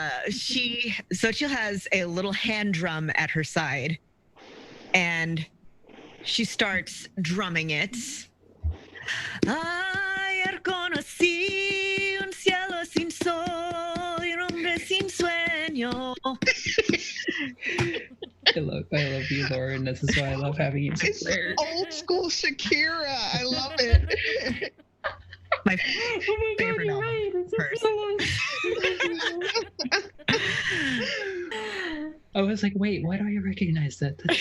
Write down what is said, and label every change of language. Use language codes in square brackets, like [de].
[en] She has a little hand drum at her side, and she starts drumming it. [es] Ayer conocí un cielo sin sol y un hombre sin sueño. [en] I love you, Lauren. This is why I love having you. It's old school Shakira. I love it. My favorite novel. I was like, wait, why do I recognize that?